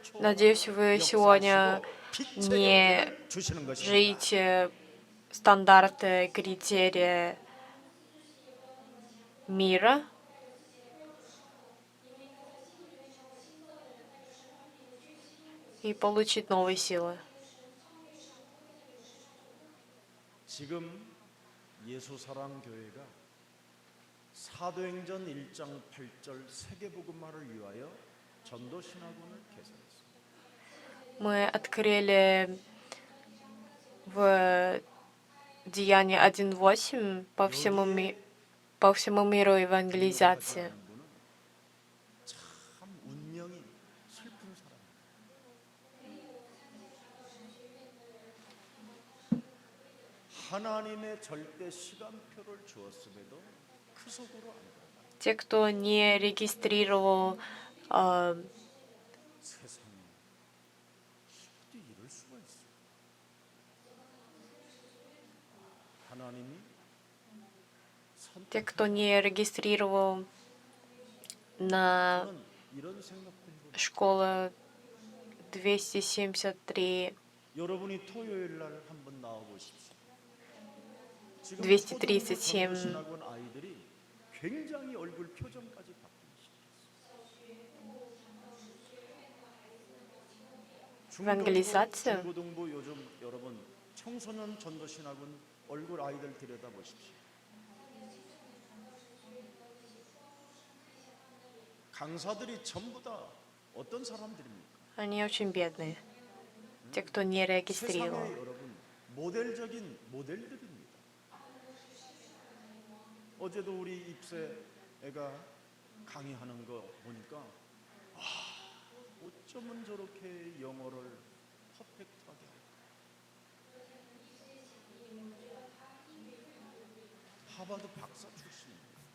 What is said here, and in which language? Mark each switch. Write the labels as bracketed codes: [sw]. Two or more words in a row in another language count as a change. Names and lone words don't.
[ru] Надеюсь, вы сегодня не [ko] 주시는 것입니다. [ru] живите стандарты, критерии мира, и получить новые силы. [ko] 지금 예수사랑교회가 사도행전 1장 8절 세계복음화를 위하여 전도신학원을 개설했습니다. [ru] Мы открыли в Деянии 1.8 по всему миру евангелизации. [ko] 참 운명이 슬픈 사람. 하나님의 절대 시간표를 주었음에도 그 속으로 안 들어가. [ru] Те, кто не регистрировал [ko] 세상에 어떻게 이럴 수가 있어? 하나님이 [ru] те, кто не регистрировал на [ko] 저는 이런 생각 공부. [ru] школу 273, [ko] 여러분이 토요일 날 한번 나와 보십시오. 지금 237. 신학원 아이들이 굉장히 얼굴 표정까지 바뀌기 [ru] Евангелизация. [ko] 중고등부 요즘 여러분 청소년 전도신학원 얼굴 아이들 들여다 보십시오. 강사들이 전부 다 어떤 사람들입니까? [ru] Они очень бедные. Те, кто не [ko] 세상에 [ru] регистрировал. [ko] 여러분 모델적인 모델들입니다. 어제도 우리 입새 애가 강의하는 거 보니까 와, 어쩌면 저렇게 영어를 퍼펙트하게 하버드 박사 출신입니다.